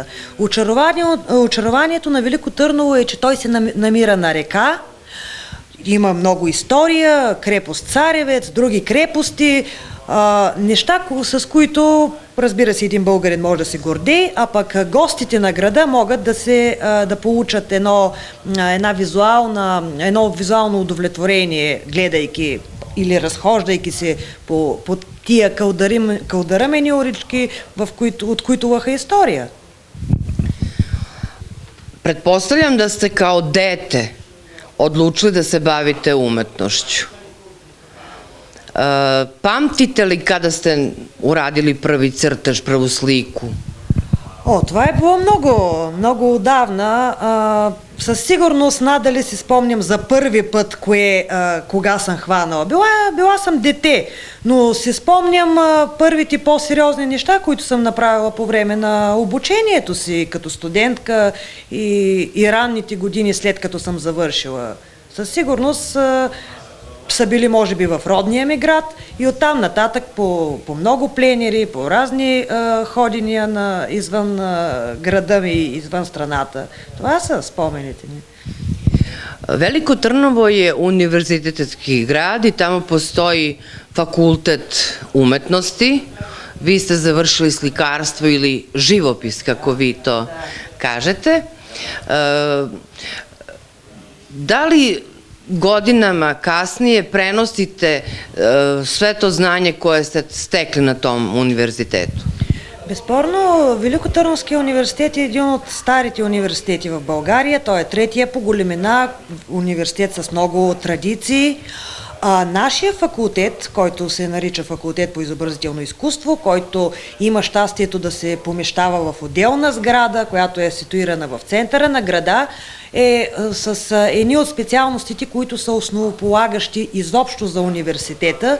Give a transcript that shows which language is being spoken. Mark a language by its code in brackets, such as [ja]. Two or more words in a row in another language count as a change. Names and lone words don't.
[bg] Очарованието на Велико Търново е, че той се намира на река, има много история, крепост Царевец, други крепости, неща, с които, разбира се, един българин може да се гордее, а пък гостите на града могат да получат едно визуално удовлетворение, гледайки или разхождайки се по тия кълдарамени улички, от които лъха история. [sr] Pretpostavljam da ste kao dete odlučili da se bavite umetnošću. Pamtite li kada ste uradili prvi crtež, prvu sliku? [bg] Това е било много отдавна. Със сигурност надали си спомням за първи път кога съм хванала. Била съм дете, но си спомням първите по-сериозни неща, които съм направила по време на обучението си като студентка и ранните години след като съм завършила. Със сигурност са били може би в родния ми град и оттам нататък по много пленери, по разни ходения извън града ми, извън страната. Това са спомените ми. [sr] Veliko Trnovo je univerzitetski grad i tamo postoji fakultet umetnosti. Vi ste završili slikarstvo ili živopis, kako vi to kažete. Da li godinama kasnije prenosite sve to znanje koje ste stekli na tom univerzitetu? [bg] Безспорно, Великотърновския университет е един от старите университети в България. Той е третия по големина университет с много традиции. Нашия факултет, който се нарича факултет по изобразително изкуство, който има щастието да се помещава в отделна сграда, която е ситуирана в центъра на града, е с едни от специалностите, които са основополагащи изобщо за университета.